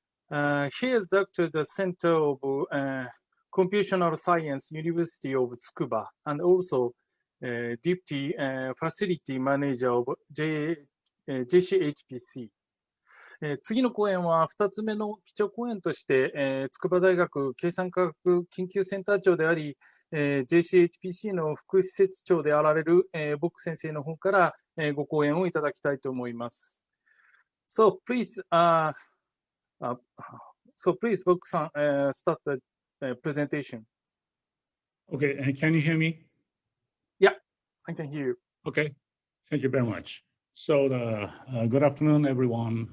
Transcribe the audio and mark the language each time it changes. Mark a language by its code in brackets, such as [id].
[en] He is Doctor at the Center of Computational Science, University of Tsukuba, and also Deputy Facility Manager of JCHPC。 [ja] 次の講演は2つ目の基調講演として、筑波大学計算科学研究センター長であり、JCHPC の副施設長であられる、ボク先生の方から、ご講演をいただきたいと思います。 [en] So please, Boku-san, start the presentation. Okay, can you hear me? Yeah, I can hear you. Okay, thank you very much. So good afternoon, everyone.